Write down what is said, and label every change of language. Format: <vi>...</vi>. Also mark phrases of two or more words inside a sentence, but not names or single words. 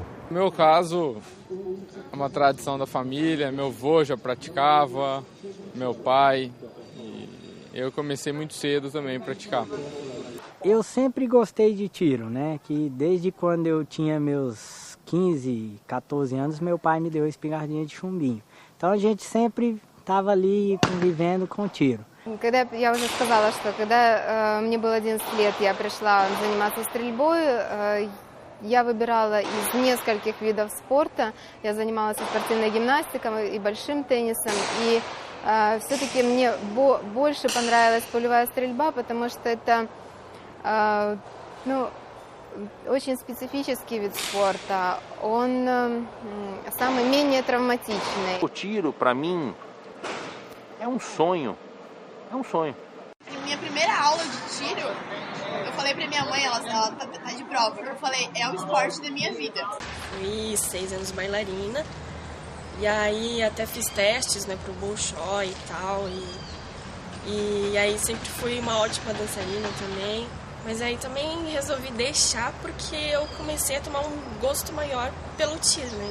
<pt>No meu caso, é uma tradição da família, meu avô já praticava, meu pai, e eu comecei muito cedo também a praticar. Eu sempre gostei de tiro, né? Que desde quando eu tinha meus 15, 14 anos, meu pai me deu a espingardinha de chumbinho. Então a gente sempre estava ali convivendo com tiro.</pt> <ru>Когда я уже сказала, что когда мне было 11 лет, я пришла заниматься стрельбой, я выбирала из нескольких видов спорта. Я занималась и спортивной гимнастикой, и большим теннисом. И все-таки мне больше понравилась пулевая стрельба, потому что это очень специфический вид спорта. Он самый менее травматичный.</ru> <pt>O tiro, para mim, é um sonho. É um sonho. Minha primeira aula de tiro, eu falei pra minha mãe, ela tá de prova, eu falei, é o esporte da minha vida. Fui 6 anos bailarina, e aí até fiz testes, né, pro Bolshoi e tal, e aí sempre fui uma ótima dançarina também, mas aí também resolvi deixar porque eu comecei a tomar um gosto maior pelo tiro, né.</pt>